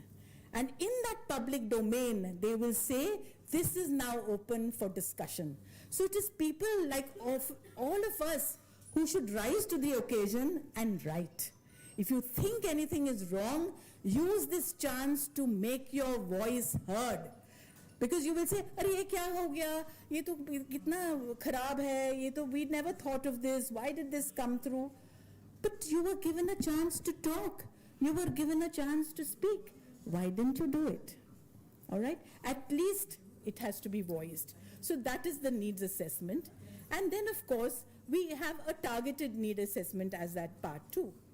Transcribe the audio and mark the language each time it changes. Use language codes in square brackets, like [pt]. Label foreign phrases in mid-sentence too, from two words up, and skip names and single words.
[en] And in that public domain, they will say, this is now open for discussion. So it is people like all of us who should rise to the occasion and write. If you think anything is wrong, use this chance to make your voice heard. Because you will say, [hi] "अरे, ये क्या हो गया? ये तो कितना खराब है? ये तो [en] we never thought of this. Why did this come through?" But you were given a chance to talk. You were given a chance to speak. Why didn't you do it? All right? At least it has to be voiced. So that is the needs assessment. And then, of course, we have a targeted need assessment as that part too.